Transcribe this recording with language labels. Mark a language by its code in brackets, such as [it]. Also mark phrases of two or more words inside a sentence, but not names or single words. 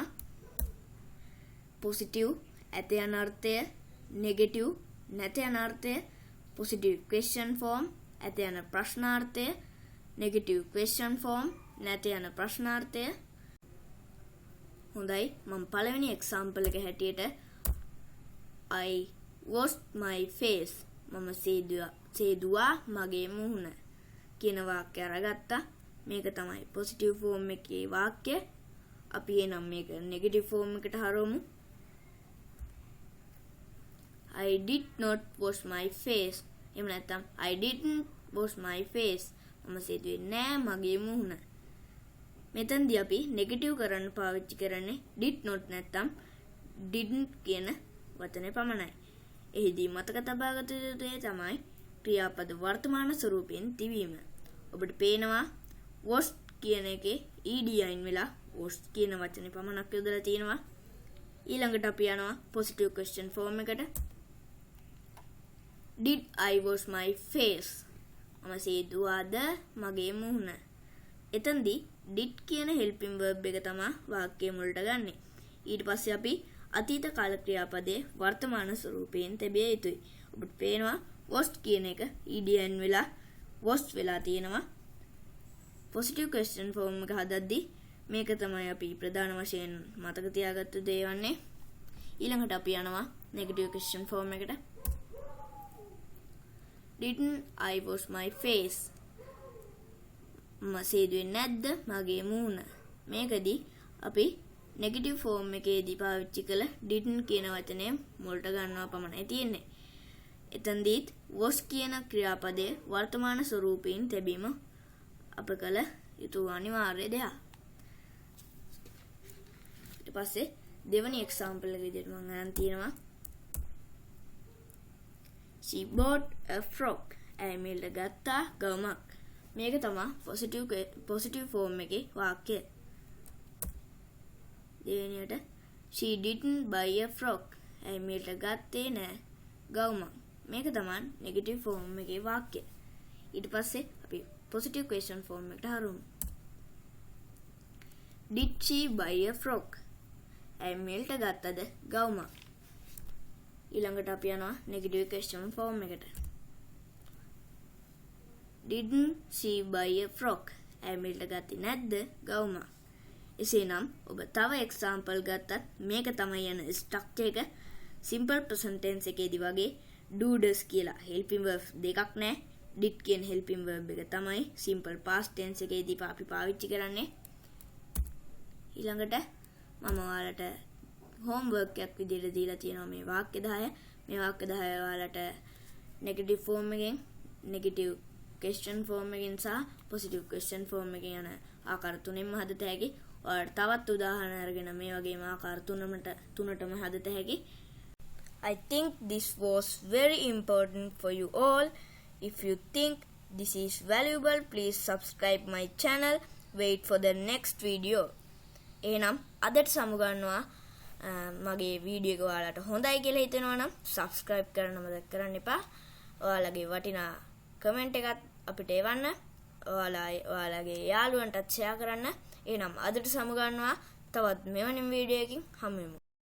[si] positive ඇත යන අර්ථය, negative නැත යන අර්ථය, [en] positive question form [si] ඇත යන ප්‍රශ්නාර්ථය, [en] negative question form [si] නැත යන ප්‍රශ්නාර්ථය. හොඳයි මම පළවෙනි example එක හැටියට [en] I washed my face. [si] මම සේදුවා මගේ මුහුණ කියන වාක්‍යය අරගත්තා. මේක තමයි [en] positive form [si] එකේ වාක්‍ය. අපි එනම් මේක [en] negative form [si] එකට හරවමු. [en] I did not wash my face. [si] එහෙම නැත්නම් [en] I didn't wash my face. [si] මම සේදුවේ නෑ මගේ මුහුණ. මෙතනදී අපි negative කරන්න පාවිච්චි කරන්නේ [en] did not [si] නැත්නම් didn't කියන වචනේ පමණයි. එහිදී මතක තබා ගත යුතු දේ තමයි ක්‍රියාපද වර්තමාන ස්වරූපයෙන් තිබීම. ඔබට පේනවා washed කියන එකේ ed අයින් වෙලා washed කියන වචනේ පමණක් යොදලා තියෙනවා. ඊළඟට අපි යනවා [en] positive question form [si] එකට. [en] Did I wash my face? [si] මම සේදුවාද මගේ මුහුණ. එතනදී did කියන [en] helping verb [si] එක තමයි වාක්‍යය මුලට ගන්නෙ. ඊට පස්සේ අපි අතීත කාල ක්‍රියාපදයේ වර්තමාන ස්වරූපයෙන් තැබිය යුතුයි. ඔබට පේනවා washed කියන එක ed n වෙලා washed වෙලා තියෙනවා. [en] positive question form [si] එක හදද්දී මේක තමයි අපි ප්‍රධාන වශයෙන් මතක තියාගත්තු දේ වන්නේ. ඊළඟට අපි යනවා [en] negative question form [si] එකට. [en] Didn't I wash my face? [si] මම සේදුවේ නැද්ද මගේ මූණ? මේකදී අපි [en] negative form [si] එකේදී පාවිච්චි කළ didn't කියන වචනේ මුලට ගන්නවා පමණයි තියෙන්නේ. එතනදීත් was කියන ක්‍රියාපදයේ වර්තමාන ස්වරූපයෙන් තැබීම අප කළ යුතු අනිවාර්ය දෙයක්. ඊට පස්සේ දෙවෙනි example එක විදිහට මම අරන් තියෙනවා. [en] She bought a frog. [si] ඇමිල්ට ගත්තා ගවුමක්. මේක තමයි [en] positive form [si] එකේ වාක්‍යය. [en] දෙවෙනියට she didn't buy a frog. [si] ඇමිල්ට ගත්තේ නෑ ගවුමක්. මේක තමයි [en] negative form [si] එකේ වාක්‍යය. ඊට පස්සේ අපි [en] positive question form [si] එකට හරවමු. [en] Did she buy a frog? [si] ඇමිල්ට ගත්තද ගවුමක්. ඊළඟට අපි යනවා [en] negative question form [si] එකට. [en] Didn't she buy a frog? [si] ඇමිල්ට ගත්තේ නැද්ද ගවුමක්. එසේනම් ඔබ තව example ගත්තත් මේක තමයි යන structure එක. [en] simple present tense [si] එකේදී වගේ [en] do does [si] කියලා [en] helping verb [si] දෙකක් නැහැ. did කියන [en] helping verb [si] එක තමයි [en] simple past tense [si] එකේදී අපි පාවිච්චි කරන්නේ. ඊළඟට මම ඔයාලට homework එකක් විදිහට දීලා තියෙනවා මේ වාක්‍ය 10. මේ වාක්‍ය 10 ඔයාලට [en] negative form [si] එකෙන්, [en] negative question form [si] එකෙන් සහ [en] positive question form [si] එකෙන් යන ආකාර තුනෙන්ම හදත හැකි. ඔයාලට තවත් උදාහරණ අරගෙන මේ වගේම ආකාර තුනටම හදත හැකි. [en] I think this was very important for you all. If you think this is valuable, please subscribe my channel. Wait for the next video. [si] එහෙනම් අදට සමුගන්නවා මගේ වීඩියෝ එක ඔයාලට හොඳයි කියලා හිතෙනවා නම් subscribe කරන්න මතක කරන්න එපා. ඔයාලගේ වටිනා කමෙන්ට් එකත් අපිට එවන්න. ඔයාලගේ යාළුවන්ටත් share කරන්න. එහෙනම් අදට සමු ගන්නවා. තවත් මෙවැනි වීඩියෝ එකකින් හමු වෙමු.